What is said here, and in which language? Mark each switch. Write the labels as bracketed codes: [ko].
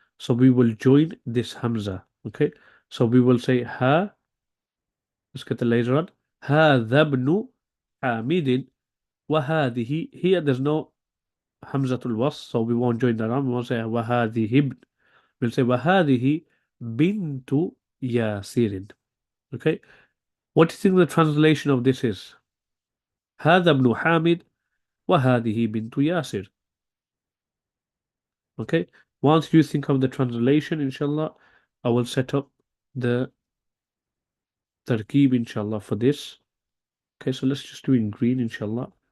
[en] So we will join this Hamza. Okay. So we will say ha. Let's get the laser on. [ar] هذا ابن حامد وهذه. [en] Here there's no Hamzatul Wasl, so we won't join that on. We won't say [ar] وهذه ابن. [en] We'll say [ar] وهذه بنت ياسر. [en] Okay. What do you think the translation of this is? [ar] هذا ابن حامد وهذه بنت ياسر. [en] Okay. Once you think of the translation, inshallah, I will set up the tarkib, inshallah, for this. Okay, so let's just do it in green, inshallah.